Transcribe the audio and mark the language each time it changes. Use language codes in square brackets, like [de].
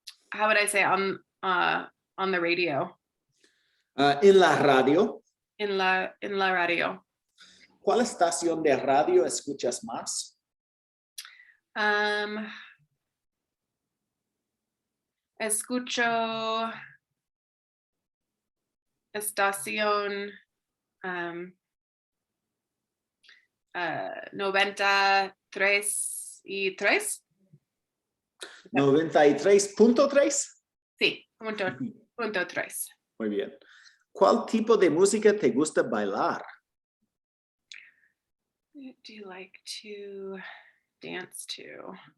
[en] How would I say on the radio? [es] En la radio. En la radio. ¿Cuál estación de radio escuchas más? Escucho estación 93.3. 93.3. Sí, punto 3. Muy bien. ¿Cuál tipo de música te gusta bailar? [en] What do you like to dance to?